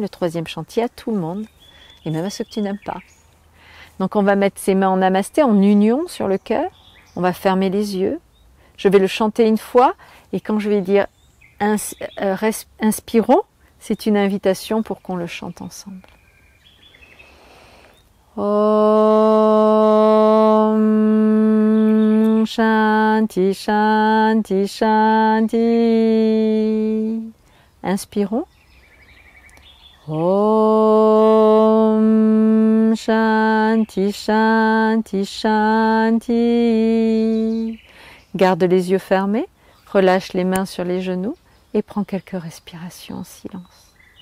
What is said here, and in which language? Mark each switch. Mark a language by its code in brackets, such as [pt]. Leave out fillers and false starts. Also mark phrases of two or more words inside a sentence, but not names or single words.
[fr] Le troisième Shanti, à tout le monde. Et même à ceux que tu n'aimes pas. Donc on va mettre ses mains en namasté, en union sur le cœur. On va fermer les yeux. Je vais le chanter une fois. Et quand je vais dire inspirons, c'est une invitation pour qu'on le chante ensemble. [sa] ॐ शान्ति शान्ति शान्ति. [fr] Inspirons. [sa] ॐ शान्ति शान्ति शान्ति. [fr] Garde les yeux fermés, relâche les mains sur les genoux et prends quelques respirations en silence.